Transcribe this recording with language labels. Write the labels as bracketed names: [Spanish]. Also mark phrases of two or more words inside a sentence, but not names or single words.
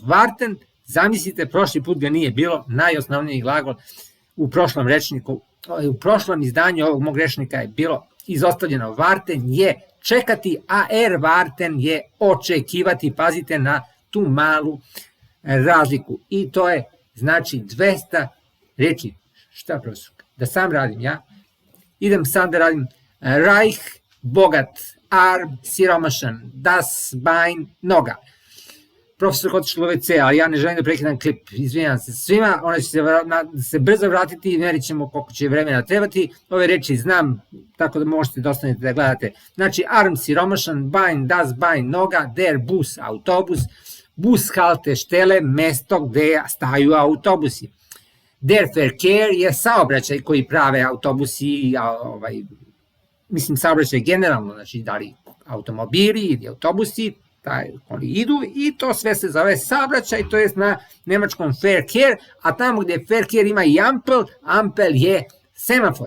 [Serbian] Warten, zamislite, prošli put ga nije bilo, najosnovniji glagol u prošlom rečniku, u prošlom izdanju ovog mog rečnika je bilo izostavljeno. Warten je čekati, a warten je očekivati. Pazite na tu malu razliku. I to je, znači, 200 reči. Šta, profesor? Da sam radim, ja? Idem sam da radim. Reich, bogat, arm, siromašan, [German] das Bein, [Serbian] noga. Profesor otišao u WC, ali ja ne želim da prekidam klip, izvinjam se svima, ona će se brzo vratiti i merit ćemo koliko će vremena trebati. Ove reči znam, tako da možete da ostanete da gledate. Znači, arm, siromašan, Bein, [German] das Bein, [Serbian] noga, [German] der Bus, [Serbian] autobus, bus halte štele, mesto gde staju autobusi. [German] Der Verkehr [Serbian] je saobraćaj koji prave autobusi, mislim saobraćaj generalno, znači da li automobili ili autobusi, oni idu i to sve se zove saobraćaj, to je na nemačkom Verkehr, a tamo gde Verkehr ima i Ampel je semafor.